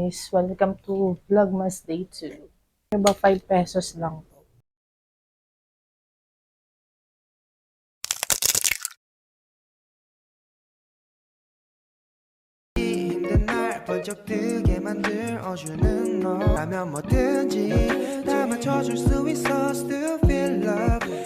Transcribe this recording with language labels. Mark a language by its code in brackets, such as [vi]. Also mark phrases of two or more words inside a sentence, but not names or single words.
[en] guys, welcome to Vlogmas Day 2. [tl] Diba 5 pesos lang to. [ko] 힘든 날 번쩍 뜨게 만들어주는 너라면 뭐든지 다 맞춰줄 수 있어. [en] Still feel love.